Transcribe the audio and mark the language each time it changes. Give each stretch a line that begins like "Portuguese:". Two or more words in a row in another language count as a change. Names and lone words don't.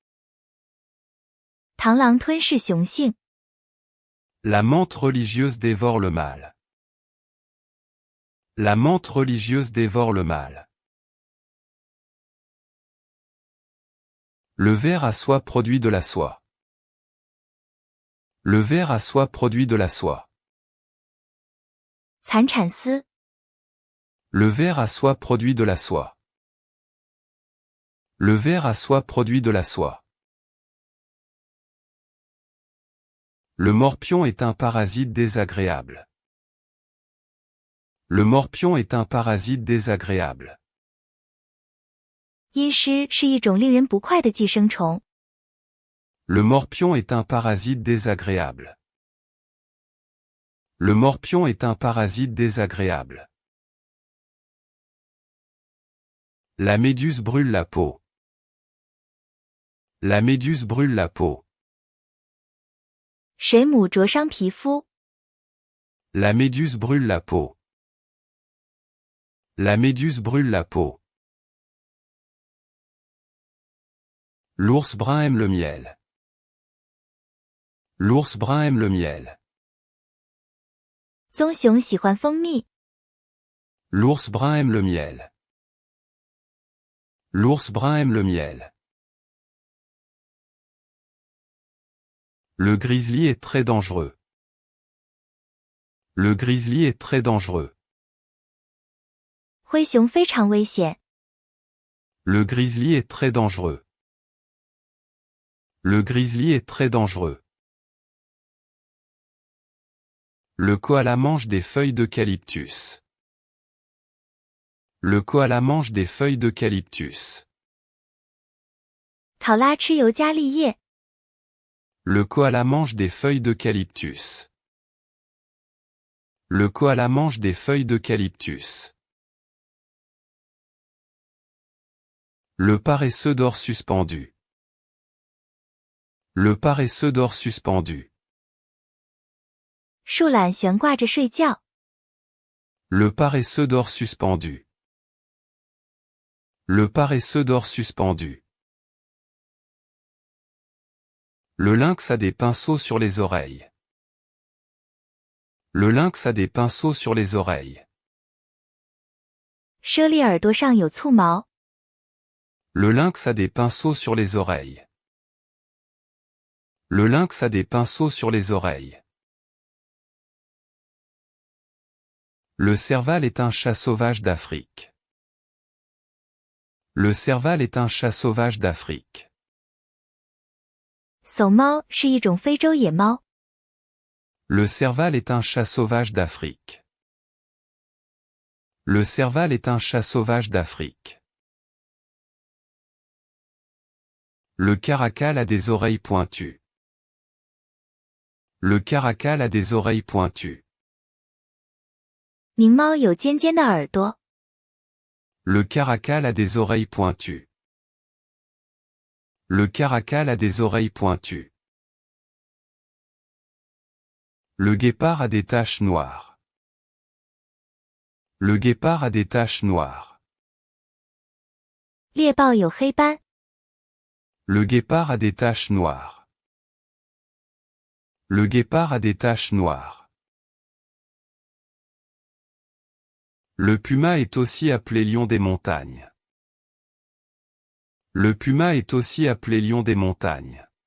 Chinese: 螳螂吞噬雄性。
French: La menthe religieuse dévore le mal. La menthe religieuse dévore le mal. Le ver à soie produit de la soie. Le ver à soie produit de la soie.
Chinese: 蚕产丝。
French: Le ver à soie produit de la soie. Le ver à soie produit de la soie. Le morpion est un parasite désagréable. Le morpion est un parasite désagréable.
Chinese: 阴虱是一种令人不快的寄生虫。
French: Le morpion est un parasite désagréable. Le morpion est un parasite désagréable. La méduse brûle la peau. La méduse brûle la peau.
Chinese: 水母灼伤皮肤。
French: La méduse brûle la peau. La méduse brûle la peau. L'ours brun aime le miel. L'ours brun aime le miel.
Chinese: 棕熊喜欢蜂蜜。
French: L'ours brun aime le miel. L'ours brun aime le miel. Le grizzly est très dangereux. Le grizzly est très dangereux.
Chinese: 灰熊非常危险。
French: Le grizzly est très dangereux. Le grizzly est très dangereux. Le koala mange des feuilles d'eucalyptus. Le koala mange des feuilles d'eucalyptus.
Chinese: 考拉吃尤加利叶。
French: Le koala mange des feuilles d'eucalyptus. Le koala mange des feuilles d'eucalyptus. Le paresseux dort suspendu. Le paresseux dort suspendu.
Chinese: 树懒悬挂着睡觉。
French: Le paresseux dort suspendu. Le paresseux dort suspendu. Le lynx a des pinceaux sur les oreilles. Le lynx a des pinceaux sur les oreilles.
Chinese: 猞猁耳朵上有醋毛。
French: Le lynx a des pinceaux sur les oreilles. Le lynx a des pinceaux sur les oreilles. Le serval est un chat sauvage d'Afrique. Le serval est un chat sauvage d'Afrique.
Chinese: 搜猫是一种非洲野猫。
French: Le serval est un chat sauvage d'Afrique. Le serval est un chat sauvage d'Afrique. Le caracal a des oreilles pointues. Le caracal a des oreilles pointues.
Chinese: 狞猫有尖尖的耳朵。
French: Le caracal a des oreilles pointues. Le caracal a des oreilles pointues. Le guépard a des taches noires. Le guépard a des taches noires.
Chinese: 猎豹有黑斑。
French: Le guépard a des taches noires. Le guépard a des taches noires. Le puma est aussi appelé lion des montagnes. Le puma est aussi appelé lion des montagnes.